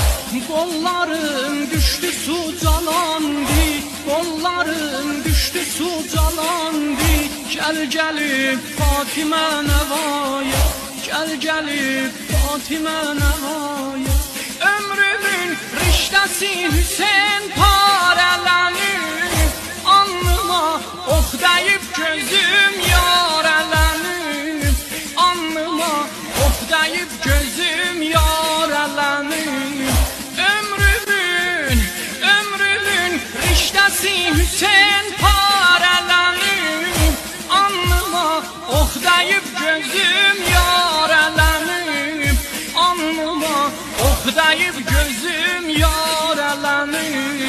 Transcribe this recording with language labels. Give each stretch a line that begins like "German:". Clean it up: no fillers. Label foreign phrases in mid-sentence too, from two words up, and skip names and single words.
Turkish: Kollarım düştü su calandı, kollarım düştü su calandı. Gel gelip Fatime Nevaya, gel gelip Fatime Nevaya.
Azerbaijani: Ömrümün riştəsi Hüseyin parələnir, alnıma ox dəyib gözüm yarələnir, alnıma ox dəyib gözüm yarələnir. Ömrümün riştəsi Hüseyin parələnir, alnıma ox dəyib gözüm yarələnir, alnıma ox dəyib gözüm yarələnir.